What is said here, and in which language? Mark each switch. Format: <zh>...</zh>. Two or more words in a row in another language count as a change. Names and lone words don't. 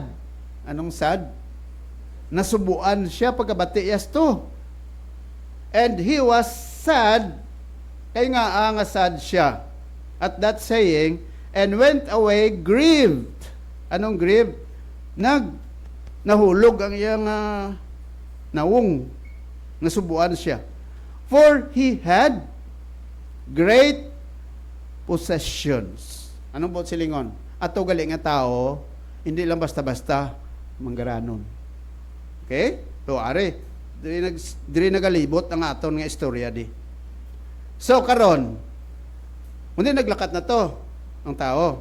<hil>Anong sad? Nasubuan siya pagkabati to.</hil> <en>And he was sad,</en> <hil>kaya nga sad siya</hil> <en>at that saying, and went away grieved.</en> <hil>Anong grieved? Nahulog ang iyang nawong. Nasubuan siya.</hil> <en>For he had great possessions.</en> <hil>Anong bot silingon? Ato galing nga tao, hindi lang basta-basta manggaranon. Okay? So, ari. Diri nagalibot ang aton nga istorya di. So, karon, hindi naglakat na to ang tao.</hil>